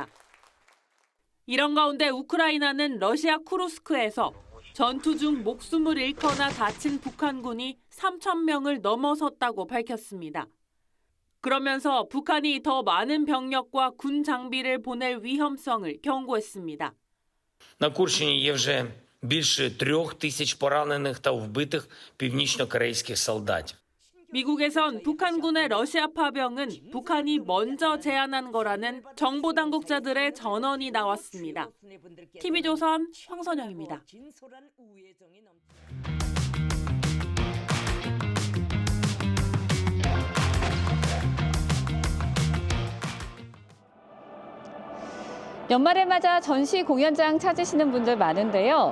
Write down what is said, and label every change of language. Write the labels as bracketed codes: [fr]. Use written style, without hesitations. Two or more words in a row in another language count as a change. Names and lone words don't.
[ko] 이런 가운데 우크라이나는 러시아 쿠르스크에서 전투 중 목숨을 잃거나 다친 북한군이 3천 명을 넘어섰다고 밝혔습니다. 그러면서 북한이 더 많은 병력과 군 장비를 보낼 위험성을 경고했습니다. [uk] На Курщині є вже більше 3,000 поранених та вбитих північно-корейських солдатів. [ko] 미국에선 북한군의 러시아 파병은 북한이 먼저 제안한 거라는 정보 당국자들의 전언이 나왔습니다. TV조선 황선영입니다. 연말을 맞아 전시 공연장 찾으시는 분들 많은데요.